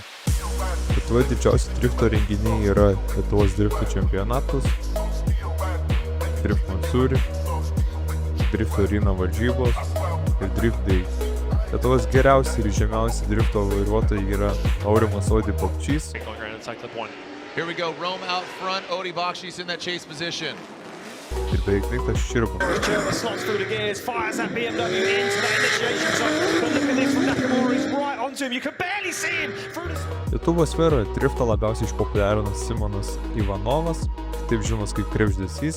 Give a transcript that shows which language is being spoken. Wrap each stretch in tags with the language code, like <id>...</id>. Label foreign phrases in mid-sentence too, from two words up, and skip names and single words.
<lt>Lietuvoje didžiausi drifto renginiai yra Lietuvos drifto čempionatas, Drift Mansūri, Drift Arena varžybos ir Drift Day. Lietuvos geriausi ir žemiausi drifto vairuotojai yra Aurimas Odi Bakčys.</lt> <en>Here we go, Rome out front, Odi Bakshis in that chase position.</en> <lt>Ir beveik Niklas Širba. Lietuvos sferoje driftą labiausiai išpopuliarino Simonas Ivanovas, taip žinomas kaip Krebždesys.</lt>